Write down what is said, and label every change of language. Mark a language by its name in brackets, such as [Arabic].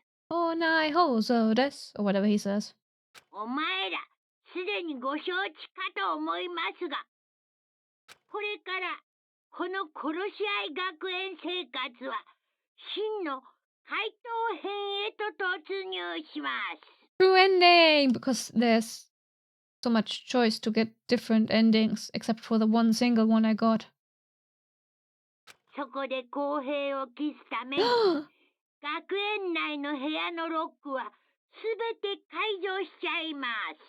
[English] Oh, nai hozo desu, or whatever he says. [Japanese] お前ら、すでにご承知かと思いますが、これからこの殺し合い学園生活は真の怪盗編へと突入します。 [English] True ending, because there's so much choice to get different endings, except for the one single one I got. [Japanese] そこで公平を期すために学園内の部屋のロックはすべて解除しちゃいます。